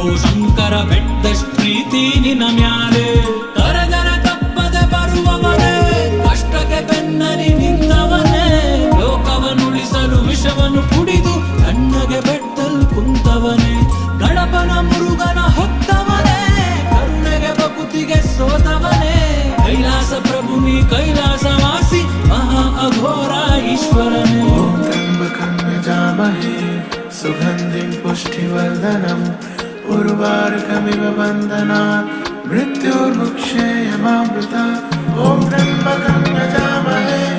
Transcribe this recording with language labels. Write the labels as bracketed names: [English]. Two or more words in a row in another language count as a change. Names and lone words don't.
[Kannada] ಶಂಕರ ಬೆಟ್ಟದಷ್ಟ್ ಪ್ರೀತಿ ನಿನ ಮ್ಯಾಲೆ ಕರಗರ ತಪ್ಪದೆ ಬರುವವನೇ ಕಷ್ಟಕ್ಕೆ ಬೆನ್ನನಿ ನಿಂತವನೇ ಲೋಕವನ್ನುಳಿಸಲು ವಿಷವನ್ನು ಕುಡಿದು ಕಣ್ಣಗೆ ಬೆಟ್ಟಲ್ ಕುಂತವನೇ ಗಣಪನ ಮುರುಗನ ಹೊತ್ತವನೇ ಕರುಣೆಗೆ ಬಕುತಿಗೆ ಸೋತವನೇ ಕೈಲಾಸ ಪ್ರಭು ನೀ ಕೈಲಾಸವಾಸಿ ಮಹಾ ಅಘೋರ ಈಶ್ವರನೇ [Sanskrit] ಓಂ ತ್ರ್ಯಂಬಕಂ ಯಜಾಮಹೇ ಸುಗಂಧಿಂ ಪುಷ್ಟಿವರ್ಧನಂ ಉರ್ವಾರುಕಮಿವ ಬಂಧನಾತ್ ಮೃತ್ಯುರ್ಮುಕ್ಷೇಯಮಾಮೃತಾತ್ ಓಂ ತ್ರ್ಯಂಬಕಂ ಯಜಾಮಹೇ